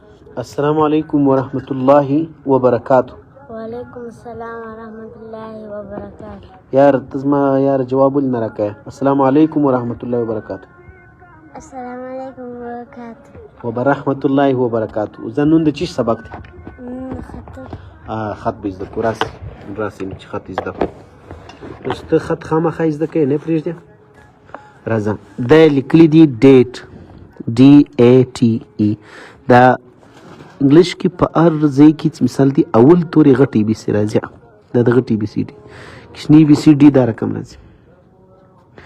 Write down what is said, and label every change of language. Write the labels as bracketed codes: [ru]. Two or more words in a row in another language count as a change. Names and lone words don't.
[ar] السلام علیکم ورحمۃ اللہ وبرکاتہ. وعلیکم السلام ورحمۃ اللہ وبرکاتہ. [ps] یار تزما یار جواب ولې نه راکوې؟ [ar] السلام علیکم ورحمۃ اللہ وبرکاتہ. السلام علیکم وبرکاتہ. وبرحمۃ اللہ وبرکاتہ. [ps] زه نن د چی سبق دی؟ خط. خط به زده کړو. راسئ چې خط زده کړو. اوس ته خط خامخا زده کوې، نه پرېږدې. راځه، دا لیکلي دي ډیټ DATE. دا انګلیش کې په هر ځای کې مثال دی اول تورې غټ ای بي سي راځي، دا د غټ ای بي سي ډي، کوچني بي سي ډي دا رقم راځي.